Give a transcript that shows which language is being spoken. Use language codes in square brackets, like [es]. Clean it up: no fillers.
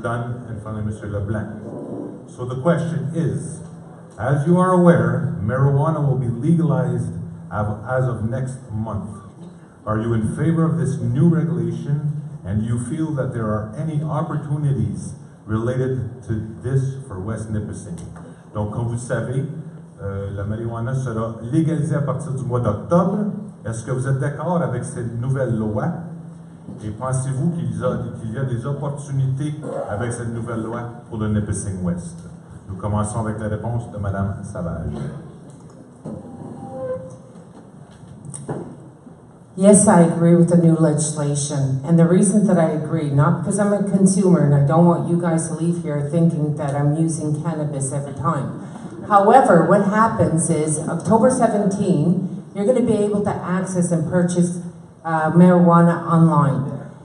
[en] Dunn, and finally Monsieur Leblanc. So the question is, as you are aware, marijuana will be legalized as of next month. Are you in favor of this new regulation, and do you feel that there are any opportunities related to this for West Nipissing? [fr] Donc, comme vous le savez, la marijuana sera légalisée à partir du mois d'octobre. Est-ce que vous êtes d'accord avec cette nouvelle loi? Et pensez-vous qu'il y a des opportunités avec cette nouvelle loi pour le Nipissing West? Nous commençons avec la réponse de Madame Savage. [en] Yes, I agree with the new legislation. And the reason that I agree, not because I'm a consumer and I don't want you guys to leave here thinking that I'm using cannabis every time. However, what happens is October 17, you're going to be able to access and purchase marijuana online.